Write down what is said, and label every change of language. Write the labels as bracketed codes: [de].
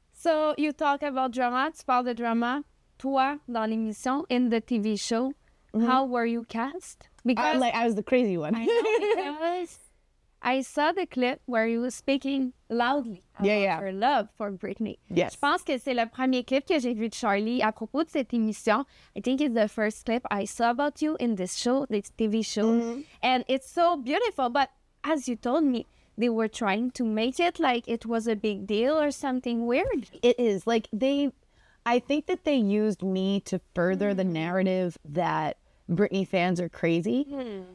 [en] So you talk about drama, [fr] tu parles de drama. Toi, dans l'émission, [en] in the TV show, how were you cast? Because I was the crazy one. I know, because I saw the clip where you were speaking loudly about your love for Britney. Yes. [fr] Je pense que c'est le premier clip que j'ai vu de Charlie à propos de cette émission. [en] I think it's the first clip I saw about you in this show, this TV show. And it's so beautiful. But as you told me, they were trying to make it like it was a big deal or something weird. It is. Like, I think that they used me to further the narrative that Britney fans are crazy.